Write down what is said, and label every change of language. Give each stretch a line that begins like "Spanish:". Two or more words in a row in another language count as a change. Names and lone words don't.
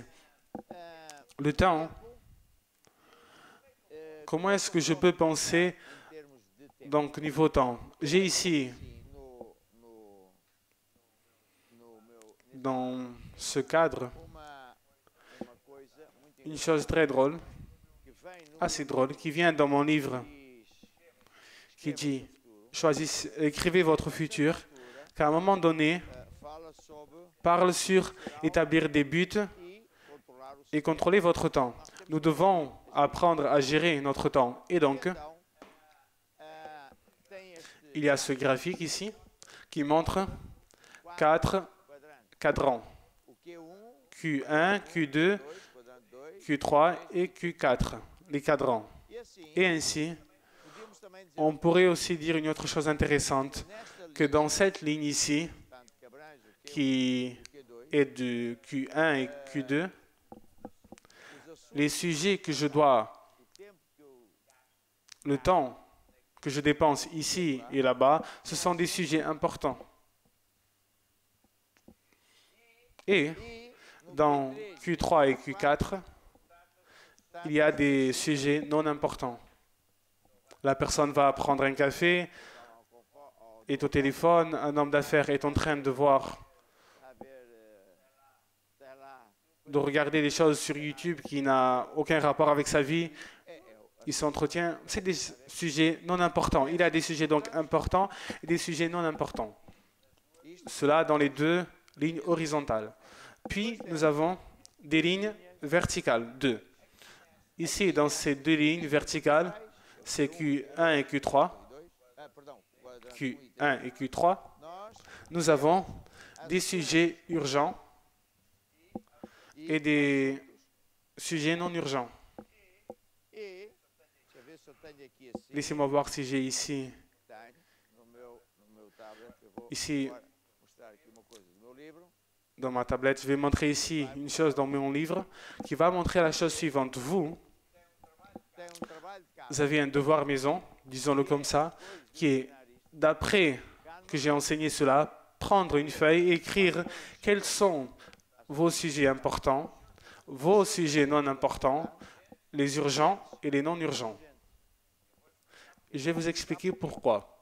French: Le temps, comment est-ce que je peux penser donc niveau temps? J'ai ici, dans ce cadre, une chose très drôle,
Portuguese: que vem no
French: assez drôle, qui vient dans mon livre, qui dit, choisissez, écrivez votre futur, qu'à un moment donné,
Portuguese: fala sobre
French: parle sur établir des buts
Portuguese: e controlar o
French: et contrôler votre temps. Nous devons apprendre à gérer notre temps. Et donc,
Portuguese: Então, tem este
French: il y a ce graphique ici qui montre 4
Portuguese: quadrante.
French: cadrans.
Portuguese: O Q1,
French: Q1, Q2,
Portuguese: 2, quadrante 2.
French: Q3 et Q4, les cadrans.
Portuguese: E assim,
French: Et ainsi,
Portuguese: podíamos também dizer
French: on pourrait aussi dire une autre chose intéressante,
Portuguese: nesta
French: que dans cette ligne ici,
Portuguese: portanto, que abrange o Q1
French: qui
Portuguese: e o Q2,
French: est du Q1 et Q2,
Portuguese: os assuntos,
French: les sujets que je dois,
Portuguese: o tempo que eu
French: le temps que je dépense ici et là-bas, ce sont des sujets importants. Et
Portuguese: no
French: dans Q3, Q3 et Q4, il y a des sujets non importants. La personne va prendre un café, est au téléphone, un homme d'affaires est en train de voir,
Portuguese: a ver, sei lá,
French: de regarder des choses sur YouTube qui n'ont aucun rapport avec sa vie. Il s'entretient. C'est des sujets non importants. Il y a des sujets donc importants et des sujets non importants. Cela dans les deux lignes horizontales. Puis nous avons des lignes verticales, deux. Ici, dans ces deux lignes verticales, c'est Q1 et Q3.
Portuguese: perdão, quadrante 1 e 3.
French: Q1 et Q3.
Portuguese: Nós
French: Nous avons des sujets urgents et des sujets non urgents.
Portuguese: e deixa eu ver se eu tenho aqui assim.
French: Laissez-moi voir si j'ai ici,
Portuguese: Tenho no meu tablet. Eu vou
French: Ici.
Portuguese: agora mostrar aqui uma coisa do meu livro.
French: dans ma tablette, je vais montrer ici une chose dans mon livre qui va montrer la chose suivante. Vous,
Portuguese: Tem trabalho de casa.
French: vous avez un devoir maison, disons-le comme ça, qui est, d'après que j'ai enseigné cela, prendre une feuille et écrire quels sont vos sujets importants, vos sujets non importants, les urgents et les non urgents. Je vais vous expliquer pourquoi.